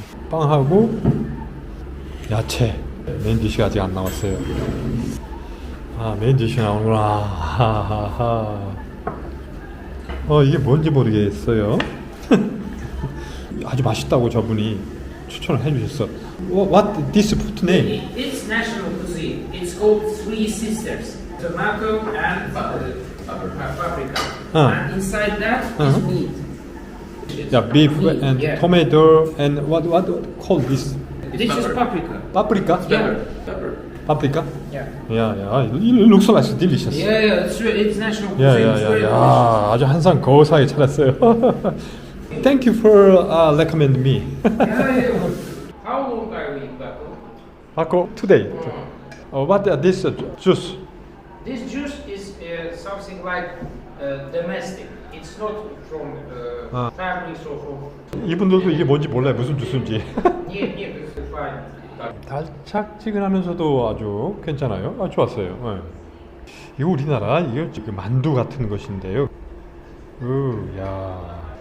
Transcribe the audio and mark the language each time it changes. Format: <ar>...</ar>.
<ko>빵하고 야채. 메인 디쉬가 아직 안 나왔어요. 메인 디쉬 나오는구나. 하하하. 이게 뭔지 모르겠어요. 아주 맛있다고 저분이 추천을 해주셨어.</ko> <en>What this food name? It's national cuisine. It's called Three Sisters. Tomato and paprika. And inside that is meat. Yeah, beef and tomato and what called this? This is paprika. Paprika? Yeah, pepper. Paprika? Yeah. Yeah. It looks like delicious. Yeah, it's national cuisine. It's very delicious.</en> <ko>아주 한상 거사하게 차렸어요.</ko> <en>Thank you for recommend me. Yeah. How long are we back? Paco, today. What this juice? This juice is something like domestic. It's not from fabrics or from.</en> <ko>이분들도 이게 뭔지 몰라요. 무슨 주스인지.</ko> <en>Yeah, it's fine.</en> <ko>달짝지근하면서도 아주 괜찮아요. 좋았어요. 네. 이거 우리나라 이거 지금 만두 같은 것인데요. 야.</ko>